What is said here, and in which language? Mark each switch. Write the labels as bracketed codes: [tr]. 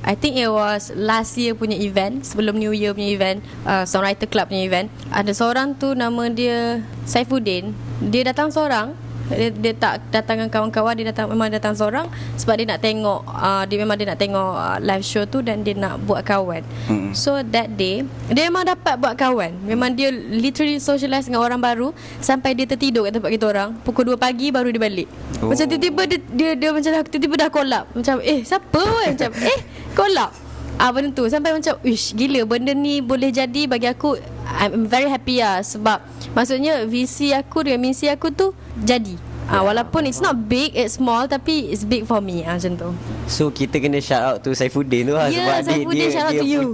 [en] I think it was last year punya event, [ms] sebelum [en] New Year punya event, Songwriter Club punya event. [ms] Ada seorang tu nama dia Saifuddin. Dia datang seorang. Dia tak datang dengan kawan-kawan, dia memang datang seorang sebab dia nak tengok dia nak tengok live show tu, dan dia nak buat kawan. So that day dia memang dapat buat kawan. Memang dia literally socialize dengan orang baru sampai dia tertidur kat tempat kita orang. Pukul 2 pagi baru dia balik. Macam tiba-tiba dia macam tiba-tiba dah collab. Macam siapa kan? Macam collab. Benda tu sampai macam gila, benda ni boleh jadi. Bagi aku, [en] I'm very happy lah. [ms] Sebab maksudnya visi aku dengan misi aku tu jadi. Walaupun [en] it's not big, it's small, [ms] tapi [en] it's big for me. [ms] Macam tu. So kita kena shout out to Saifuddin tu lah. Yeah, sebab [en] Saifuddin, shout out to you.